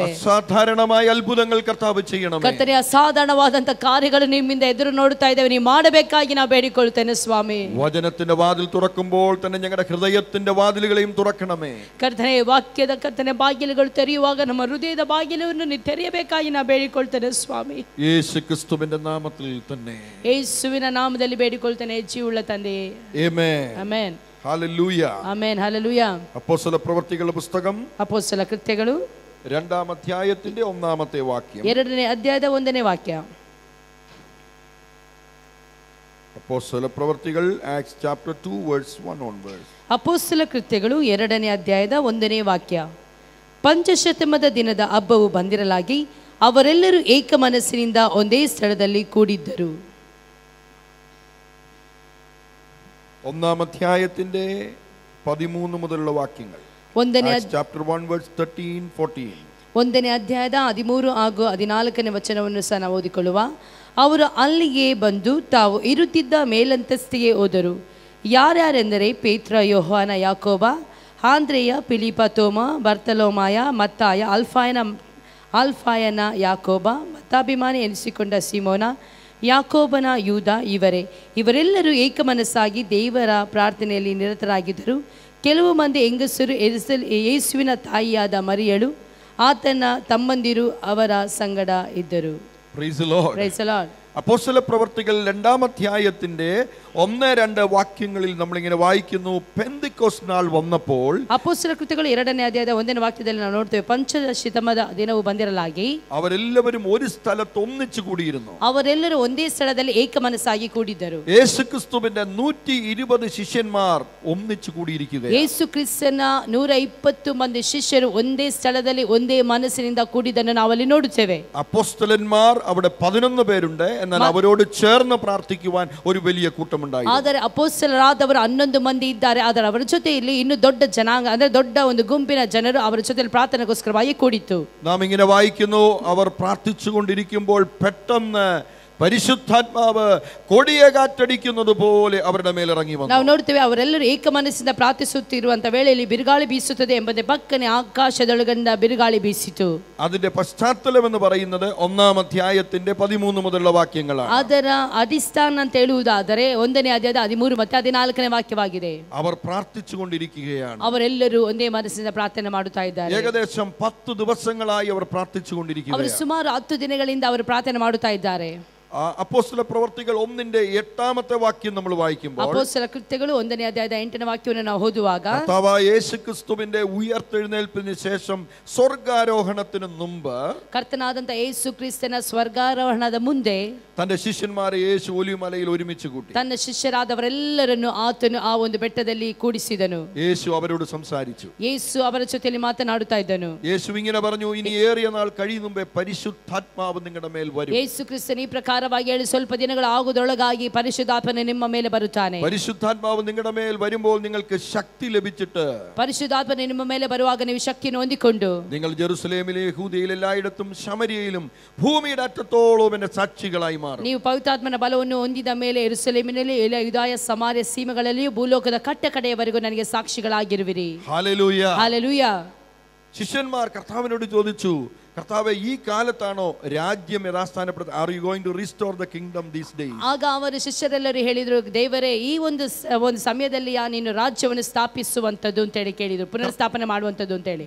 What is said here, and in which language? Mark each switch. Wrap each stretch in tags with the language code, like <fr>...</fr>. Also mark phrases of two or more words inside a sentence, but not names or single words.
<ml>അസാധാരണമായ അദ്ഭുതങ്ങൾ കർത്താവ് ചെയ്യണമേ.</ml> <kn>ಕರ್ತನೇ, ಅಸಾಧಾರಣವಾದಂತ ಕಾರ್ಯಗಳು ನಿಮ್ಮಿಂದ ಎದುರು ನೋಡುತ್ತಾ ಇದ್ದೇವೆ, ನೀವು ಮಾಡಬೇಕಾಗಿ ನಾವು ಬೇಡಿಕೊಳ್ಳುತ್ತೇನೆ ಸ್ವಾಮಿ.</kn> <ml>വചനത്തിന്റെ വാതിൽ തുറക്കുമ്പോൾ തന്നെ ഞങ്ങളുടെ ഹൃദയത്തിന്റെ വാതിലുകളെയും തുറക്കണമേ.</ml> <kn>ಕರ್ತನೇ, ವಾಕ್ಯದ ಕರ್ತನೆ ಬಾಗಿಲುಗಳು ತೆರೆಯುವಾಗ ನಮ್ಮ ಹೃದಯದ ಬಾಗಿಲನ್ನು ನೀವು ತೆರೆಯಬೇಕಾಗಿ ನಾವು ಬೇಡಿಕೊಳ್ತೇನೆ ಸ್ವಾಮಿ.</kn> <ml>യേശുക്രിസ്തുവിന്റെ നാമത്തിൽ തന്നെ,</ml> <kn>ಯೇಸುವಿನ ನಾಮದಲ್ಲಿ ಬೇಡಿಕೊಳ್ತೇನೆ ಜೀವವುಳ್ಳ ತಂದೆಯೇ. ಆಮೆನ್. ಆಮೆನ್.</kn> <ml>ഹല്ലേലൂയ.</ml> <kn>ಆಮೆನ್. ಹಲ್ಲೆಲೂಯ.</kn> <ml>അപ്പോസ്തല പ്രവൃത്തികളുടെ പുസ്തകം</ml> <kn>ಅಪೊಸ್ತಲ ಕೃತ್ಯಗಳು</kn> <ml>2-ാം അധ്യായത്തിന്റെ 1-ാമത്തെ വാക്യം.</ml> <kn>2ನೇ ಅಧ್ಯಾಯದ 1ನೇ ವಾಕ್ಯ.</kn> <ml>അപ്പോസ്തല പ്രവൃത്തികൾ</ml> <en>Acts chapter 2 verse 1 onwards.</en> <kn>ಅಪೊಸ್ತಲ ಕೃತ್ಯಗಳು 2ನೇ ಅಧ್ಯಾಯದ 1ನೇ ವಾಕ್ಯ. ಪಂಚಶತಮದ ದಿನದ ಹಬ್ಬವು ಬಂದಿರಲಾಗಿ ಅವರೆಲ್ಲರೂ ಏಕ ಮನಸ್ಸಿನಿಂದ ಒಂದೇ ಸ್ಥಳದಲ್ಲಿ ಕೂಡಿದ್ದರು.</kn> <ml>ഒന്നാം അധ്യായത്തിന്റെ 13 മുതലുള്ള വാക്യങ്ങൾ.</ml> <en>Chapter 1 verse 13, 14.</en> <kn>1ನೇ ಅಧ್ಯಾಯದ 13 ಹಾಗೂ 14ನೇ ವಚನವನ್ನು ಸಹ ನಾವು ಓದಿಕೊಳ್ಳುವ. ಅವರು ಅಲ್ಲಿಗೆ ಬಂದು ತಾವು ಇರುತ್ತಿದ್ದ ಮೇಲಂತಸ್ತಿಗೆ ಹೋದರು. ಯಾರ್ಯಾರೆಂದರೆ ಪೇತ್ರ, ಯೋಹಾನ, ಯಾಕೋಬ, ಆಂದ್ರೆಯ, ಫಿಲಿಪ, ತೋಮ, ಬರ್ತಲೋಮಾಯ, ಮತ್ತಾಯ, ಅಲ್ಫಾಯನ ಯಾಕೋಬ, ಮತಾಭಿಮಾನಿ ಎನಿಸಿಕೊಂಡ ಸಿಮೋನ, ಯಾಕೋಬನ ಯೂದ ಇವರೆಲ್ಲರೂ ಏಕಮನಸ್ಸಾಗಿ ದೇವರ ಪ್ರಾರ್ಥನೆಯಲ್ಲಿ ನಿರತರಾಗಿದ್ದರು. ಕೆಲವು ಮಂದಿ ಹೆಂಗಸರು ಯೇಸುವಿನ ತಾಯಿಯಾದ ಮರಿಯಳು, ಆತನ ತಮ್ಮಂದಿರು ಅವರ ಸಂಗಡ ಇದ್ದರು.</kn> <en>Praise the Lord. Praise the Lord.</en> <ml>അപ്പോസ്തല പ്രവർത്തികൾ 2-ാം അധ്യായത്തിന്റെ 1-2 വാക്യങ്ങളിൽ നമ്മളിങ്ങനെ വായിക്കുന്നു, പെന്തക്കോസ്ത് നാൾ വന്നപ്പോൾ.</ml> <kn>ಅಪೊಸ್ತಲ ಕೃತ್ಯಗಳು 2ನೇ ಅಧ್ಯಾಯದ 1ನೇ ವಾಕ್ಯದಲ್ಲಿ ನಾವು ನೋಡ್ತೇವೆ, ಪಂಚದಶಿತಮದ ದಿನವು ಬಂದಿರಲಾಗಿ</kn> <ml>അവരെല്ലാവരും ഒരു സ്ഥലത്ത് ഒന്നിച്ചു കൂടിയിരുന്നു.</ml> <kn>ಅವರೆಲ್ಲರೂ ಒಂದೇ ಸ್ಥಳದಲ್ಲಿ ಏಕಮನಸ್ಸಾಗಿ ಕೂಡಿದ್ದರು.</kn> <ml>യേശുക്രിസ്തുവിന്റെ 120 ശിഷ്യന്മാർ ഒന്നിച്ചു കൂടിയിരിക്കുകയാണ്.</ml> <kn>ಯೇಸು ಕ್ರಿಸ್ತನ 120 ಮಂದಿ ಶಿಷ್ಯರು ಒಂದೇ ಸ್ಥಳದಲ್ಲಿ ಒಂದೇ ಮನಸ್ಸಿನಿಂದ ಕೂಡಿದ್ದನ್ನು ನಾವು ಅಲ್ಲಿ ನೋಡುತ್ತೇವೆ.</kn> <ml>അപ്പോസ്തലന്മാർ അവിടെ 11 പേരുണ്ട്. എന്നാൽ അവരോട് ചേർന്ന് പ്രാർത്ഥിക്കുവാൻ ഒരു വലിയ കൂട്ടമുണ്ടായി.</ml> <kn>ಆದರೆ ಅಪೊಸ್ತಲರಾದವರು 11 ಮಂದಿ ಇದ್ದಾರೆ. ಆದರೆ ಅವರ ಜೊತೆಯಲ್ಲಿ ಇನ್ನು ದೊಡ್ಡ ಜನಾಂಗ, ಅಂದ್ರೆ ದೊಡ್ಡ ಒಂದು ಗುಂಪಿನ ಜನರು ಅವರ ಜೊತೆಯಲ್ಲಿ ಪ್ರಾರ್ಥನೆಗೋಸ್ಕರವಾಗಿ ಕೂಡಿತ್ತು.</kn> <ml>നാം ഇങ്ങനെ വായിക്കുന്നു, അവർ പ്രാർത്ഥിച്ചുകൊണ്ടിരിക്കുമ്പോൾ പെട്ടെന്ന് പരിശുദ്ധാത്മാവ് കൊടിയ കാറ്റടിക്കുന്നത് പോലെ അവരുടെ മേൽ ഇറങ്ങി വന്നു.</ml> <kn>ನಾವು ನೋಡ್ತೇವೆ, ಅವರೆಲ್ಲರೂ ಏಕ ಮನಸ್ಸಿಂದ ಪ್ರಾರ್ಥಿಸುತ್ತಿರುವಂತ ವೇಳೆಯಲ್ಲಿ ಬಿರುಗಾಳಿ ಬೀಸುತ್ತದೆ ಎಂಬಂತೆ ಪಕ್ಕನೆ ಆಕಾಶದೊಳಗಿಂದ ಬಿರುಗಾಳಿ ಬೀಸಿತು.</kn> <ml>അതിന്റെ പശ്ചാത്തലം എന്ന് പറയുന്നത് 1-ാം അധ്യായത്തിന്റെ 13 മുതലുള്ള വാക്യങ്ങളാണ്.</ml> <kn>ಅದರ ಅಡಿಸ್ಥಾನ ಅಂತ ಹೇಳುವುದಾದರೆ 1ನೇ ಅಧ್ಯಾಯದ 13 ಮತ್ತು 14ನೇ ವಾಕ್ಯವಾಗಿದೆ.</kn> <ml>അവർ പ്രാർത്ഥിച്ചുകൊണ്ടിരിക്കുകയാണ്.</ml> <kn>ಅವರೆಲ್ಲರೂ ಒಂದೇ ಮನಸ್ಸಿನಿಂದ ಪ್ರಾರ್ಥನೆ ಮಾಡುತ್ತಾ ಇದ್ದಾರೆ.</kn> <ml>ഏകദേശം 10 ദിവസങ്ങളായി അവർ പ്രാർത്ഥിച്ചുകൊണ്ടിരിക്കുകയാണ്.</ml> <kn>ಅವರು ಸುಮಾರು 10 ದಿನಗಳಿಂದ ಅವರು ಪ್ರಾರ್ಥನೆ ಮಾಡುತ್ತಾ ಇದ್ದಾರೆ.</kn> <ml>അപ്പോസ്തല പ്രവർത്തികൾ 1-ന്റെ 8-ാമത്തെ വാക്യം നമ്മൾ വായിക്കുമ്പോൾ,</ml> <kn>ಅಪೊಸ್ತಲ ಕೃತ್ಯಗಳು 1ನೇ ಅಧ್ಯಾಯದ 8ನೇ ವಾಕ್ಯವನ್ನು ನಾವು ಓದುವಾಗ,</kn> <ml>കർത്താവായ യേശുക്രിസ്തുവിന്റെ ഉയർത്തെഴുന്നേൽപ്പിന് ശേഷം സ്വർഗ്ഗാരോഹണത്തിന് മുമ്പ്</ml> <kn>ಕರ್ತನಾದಂತ ಯೇಸು ಕ್ರಿಸ್ತನ ಸ್ವರ್ಗಾರೋಹಣದ ಮುಂದೆ</kn> <ml>തന്റെ ശിഷ്യന്മാരെ യേശു ഒലിവുമലയിൽ ഒരുമിച്ച് കൂട്ടി.</ml> <kn>ತನ್ನ ಶಿಷ್ಯರಾದವರೆಲ್ಲರನ್ನು ಆತನು ಆ ಒಂದು ಬೆಟ್ಟದಲ್ಲಿ ಕೂಡಿಸಿದನು.</kn> <ml>യേശു അവരോട് സംസാരിച്ചു.</ml> <kn>ಯೇಸು ಅವರ ಜೊತೆಯಲ್ಲಿ ಮಾತನಾಡುತ್ತಾ ಇದ್ದನು.</kn> <ml>യേശു ഇങ്ങനെ പറഞ്ഞു, ഇനി ഏറിയ നാൾ കഴിയും മുമ്പേ പരിശുദ്ധാത്മാവ് നിങ്ങളുടെ മേൽ വരും.</ml> <kn>ಯೇಸು ಕ್ರಿಸ್ತನ ಈ ಪ್ರಕಾರವಾಗಿ ಹೇಳಿ ಸ್ವಲ್ಪ ದಿನಗಳು ಆಗುವುದರೊಳಗಾಗಿ ಪರಿಶುದ್ಧಾತ್ಮನು ನಿಮ್ಮ ಮೇಲೆ ಬರುತ್ತಾನೆ.</kn> <ml>പരിശുദ്ധാത്മാവ് നിങ്ങളുടെ മേൽ വരുമ്പോൾ നിങ്ങൾക്ക് ശക്തി ലഭിച്ചിട്ട്,</ml> <kn>ಪರಿಶುದ್ಧಾತ್ಮನು ನಿಮ್ಮ ಮೇಲೆ ಬರುವಾಗ ನೀವು ಶಕ್ತಿಯನ್ನು ಹೊಂದಿಕೊಂಡು</kn> <ml>നിങ്ങൾ ജെറുസലേമിലെ യഹൂദയിൽ എല്ലായിടത്തും ശമരിയയിലും ഭൂമിയുടെ അറ്റത്തോളം എന്റെ സാക്ഷികളായി മാറും.</ml> <kn>ನೀವು ಪವಿತ್ರಾತ್ಮನ ಬಲವನ್ನು ಹೊಂದಿದ ಮೇಲೆ ಯೆರೂಸಲೇಮಿನಲ್ಲಿ ಯೂದಾಯ ಸಮಾರ್ಯ ಸೀಮೆಗಳಲ್ಲಿಯೂ ಭೂಲೋಕದ ಕಟ್ಟ ಕಡೆಯವರೆಗೂ ನನಗೆ ಸಾಕ್ಷಿಗಳಾಗಿರುವಿರಿ.</kn> <ml>ഹല്ലേലൂയ. ഹല്ലേലൂയ. ശിഷ്യന്മാർ കർത്താവിനോട് ചോദിച്ചു, കർത്താവേ, ഈ കാലത്താണോ രാജ്യം യഥാസ്ഥാനപ്പെടുന്നത്?</ml> <en>Are you going to restore the kingdom these days?</en> <kn>ಆಗ ಅವರು ಶಿಷ್ಯರೆಲ್ಲರೂ ಹೇಳಿದ್ರು, ದೇವರೇ, ಈ ಒಂದು ಸಮಯದಲ್ಲಿ ನೀನು ರಾಜ್ಯವನ್ನು ಸ್ಥಾಪಿಸುವಂತದ್ದು ಅಂತ ಹೇಳಿ ಕೇಳಿದ್ರು, ಪುನರ್ಸ್ಥಾಪನೆ ಮಾಡುವಂತದ್ದು ಅಂತ ಹೇಳಿ.</kn>